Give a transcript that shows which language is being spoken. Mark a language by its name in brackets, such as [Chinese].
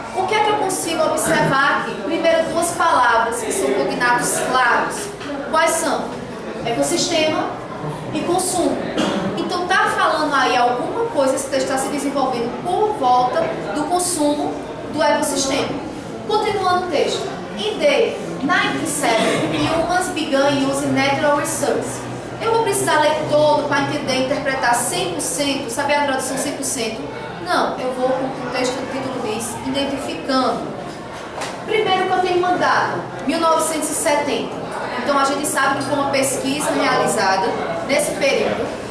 [Portuguese] O que é que eu consigo observar aqui? Primeiro, 2 palavras que são cognatos claros. Quais são? Ecossistema e consumo. Então está falando aí alguma coisa, esse texto está se desenvolvendo por volta do consumo do ecossistema. Continuando o texto. [English] In the 1970, humans began using natural resources. [Portuguese] Eu vou precisar ler todo para entender, interpretar 100%, saber a tradução 100%? Não, eu vou, como o texto do título diz, identificando. Primeiro que eu tenho uma data, 1970. Então a gente sabe que foi uma pesquisa realizada nesse período.